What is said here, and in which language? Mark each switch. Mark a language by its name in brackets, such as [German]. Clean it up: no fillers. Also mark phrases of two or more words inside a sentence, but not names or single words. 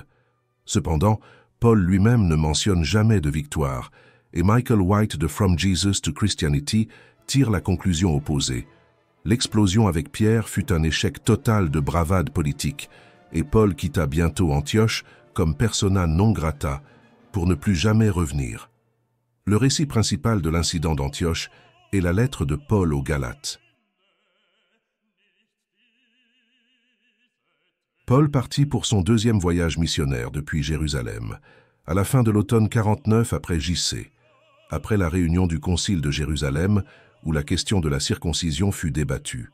[French] Cependant, Paul lui-même ne mentionne jamais de victoire, et Michael White de From Jesus to Christianity tire la conclusion opposée. L'explosion avec Pierre fut un échec total de bravade politique, et Paul quitta bientôt Antioche comme [Latin] persona non grata, [French] pour ne plus jamais revenir. Le récit principal de l'incident d'Antioche est la lettre de Paul aux Galates. Paul partit pour son deuxième voyage missionnaire depuis Jérusalem, à la fin de l'automne 49 après J.C., après la réunion du Concile de Jérusalem, où la question de la circoncision fut débattue.